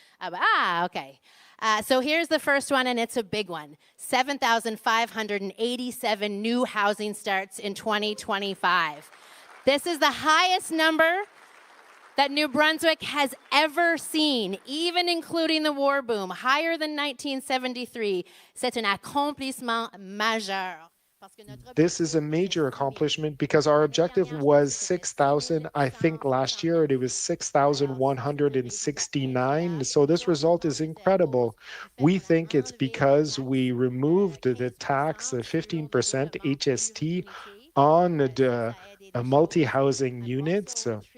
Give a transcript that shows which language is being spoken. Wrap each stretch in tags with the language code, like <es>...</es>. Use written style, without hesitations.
<en>Okay. So here's the first one, and it's a big one. 7,587 new housing starts in 2025. This is the highest number that New Brunswick has ever seen, even including the war boom, higher than 1973.</en> <fr>C'est un accomplissement majeur.</fr> <en>This is a major accomplishment because our objective was 6,000. I think last year it was 6,169. So this result is incredible. We think it's because we removed the tax, the 15% HST on the multi-housing units.</en>